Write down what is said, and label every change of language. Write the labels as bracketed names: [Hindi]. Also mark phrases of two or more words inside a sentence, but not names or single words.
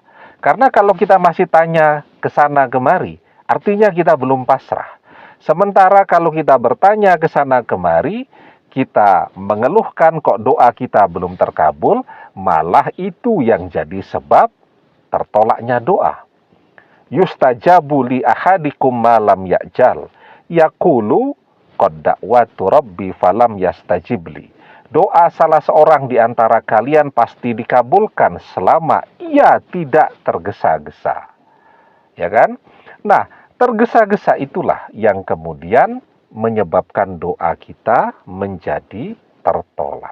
[Indonesian] Karena kalau kita masih tanya ke sana kemari, artinya kita belum pasrah. Sementara kalau kita bertanya ke sana kemari, kita mengeluhkan kok doa kita belum terkabul, malah itu yang jadi sebab tertolaknya doa. [Arabic] يستجاب لأحدكم ما لم يعجل يقول قد دعوت ربي فلم يستجب لي. [Indonesian] Doa salah seorang di antara kalian pasti dikabulkan selama ia tidak tergesa-gesa. Ya kan? Nah, tergesa-gesa itulah yang kemudian menyebabkan doa kita menjadi tertolak.